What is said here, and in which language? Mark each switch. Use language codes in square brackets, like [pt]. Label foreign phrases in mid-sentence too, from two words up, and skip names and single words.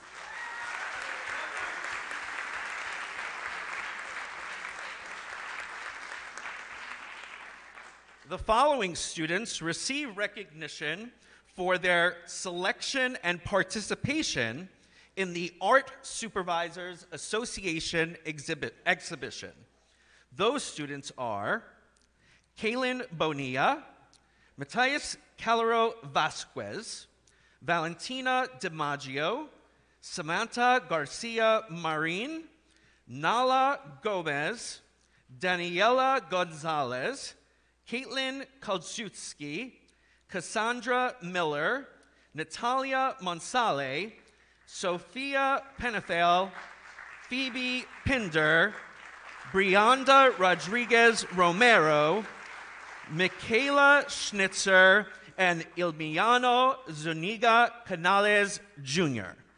[en] The following students receive recognition for their selection and participation in the Art Supervisors Association exhibition. Those students are Kaylin Bonilla, Matias Calero Vasquez, Valentina DiMaggio, Samantha Garcia Marin, Nala Gomez, Daniela Gonzalez, Caitlin Kolsutsky, Cassandra Miller, Natalia Monsale, Sophia Penethel, Phoebe Pinder, Brianda Rodriguez Romero, Michaela Schnitzer, and Ilmiano Zuniga Canales Jr.